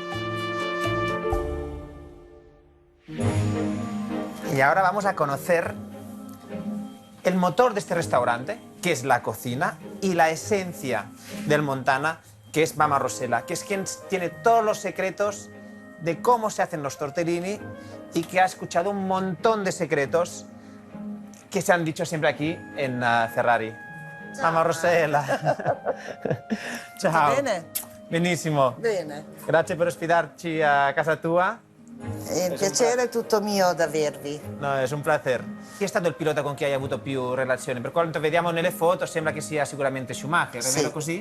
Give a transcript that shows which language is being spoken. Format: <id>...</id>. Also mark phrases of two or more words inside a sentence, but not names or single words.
<es>Y ahora vamos a conocer el motor de este restaurante, que es la cocina, y la esencia del Montana, que es Mama Rossella, que es quien tiene todos los secretos de cómo se hacen los tortellini y que ha escuchado un montón de secretos que se han dicho siempre aquí en Ferrari.</es> <it>Ciao. Mama Rossella. Ciao. Bene? Benissimo. Bene. Grazie per ospitarci a casa tua. Il piacere è tutto mio da avervi. No, è un placer. Chi è stato il pilota con cui hai avuto più relazioni? Per quanto vediamo nelle foto sembra che sia sicuramente Schumacher, è vero così?</it>